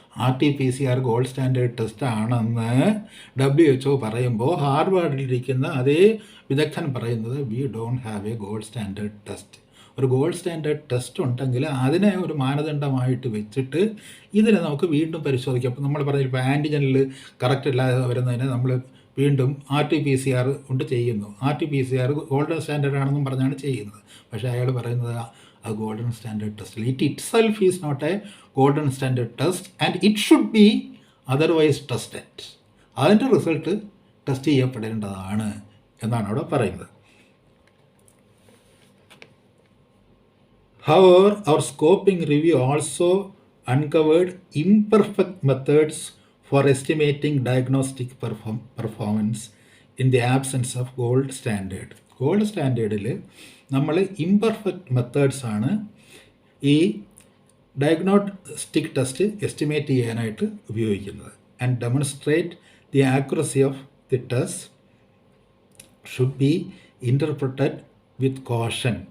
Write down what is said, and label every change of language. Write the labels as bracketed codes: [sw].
[ml] RT-PCR gold standard test ആണെന്ന് WHO പറയുമ്പോൾ ഹാർവാർഡിലിരിക്കുന്ന അതേ വിദഗ്ധൻ പറയുന്നത് [en] We don't have a gold standard test. [ml] ഒരു ഗോൾഡ് സ്റ്റാൻഡേർഡ് ടെസ്റ്റ് ഉണ്ടെങ്കിൽ അതിനെ ഒരു മാനദണ്ഡമായിട്ട് വെച്ചിട്ട് ഇതിനെ നമുക്ക് വീണ്ടും പരിശോധിക്കാം. അപ്പോൾ നമ്മൾ പറഞ്ഞിപ്പോൾ ആൻറ്റിജനിൽ കറക്റ്റ് അല്ലാതെ വരുന്നതിനെ നമ്മൾ വീണ്ടും RT-PCR കൊണ്ട് ചെയ്യുന്നു. RT-PCR ഗോൾഡൻ സ്റ്റാൻഡേർഡ് ആണെന്നും പറഞ്ഞാണ് ചെയ്യുന്നത്. പക്ഷേ അയാൾ പറയുന്നത് [en] a golden standard test. It itself is not a golden standard test and it should be otherwise tested. [ml] അതിൻ്റെ റിസൾട്ട് ടെസ്റ്റ് ചെയ്യപ്പെടേണ്ടതാണ് എന്നാണ് അവിടെ പറയുന്നത്. [en] However, our scoping review also uncovered imperfect methods for estimating diagnostic performance in the absence of gold standard. [ml] Gold സ്റ്റാൻഡേർഡിൽ നമ്മൾ imperfect മെത്തേഡ്സാണ് ഈ diagnostic test estimate ചെയ്യാനായിട്ട് ഉപയോഗിക്കുന്നത്. [en] And demonstrate the accuracy of the test should be interpreted with caution.